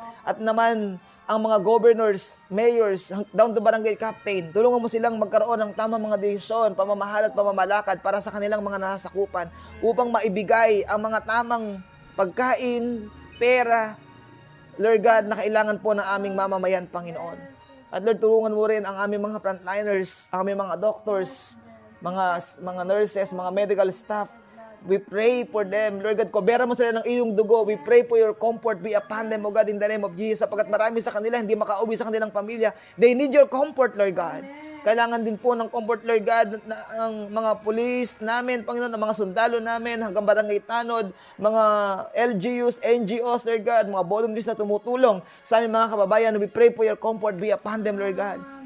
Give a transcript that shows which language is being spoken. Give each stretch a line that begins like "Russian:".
Filipino: At naman, ang mga governors, mayors, down to barangay captain, tulungan mo silang magkaroon ng tamang mga desisyon, pamamahal at pamamalakad para sa kanilang mga nasasakupan upang maibigay ang mga tamang pagkain, pera, Lord God, na kailangan po ng aming mamamayan, Panginoon. At Lord, tulungan mo rin ang aming mga frontliners, ang aming mga doctors, mga nurses, mga medical staff.
English: We pray for them.
Filipino: Lord God, kubera mo sila ng iyong dugo.
English: We pray for your comfort be upon them, O God, in the name of Jesus.
Filipino: Sapagkat marami sa kanila hindi makauwi sa kanilang pamilya.
English: They need your comfort, Lord God.
Filipino: Kailangan din po ng comfort, Lord God, ng mga police namin, Panginoon, ng mga sundalo namin, hanggang barangay tanod, mga LGUs, NGOs, Lord God, mga volunteers na tumutulong sa aming mga kababayan.
English: We pray for your comfort be upon them, Lord God.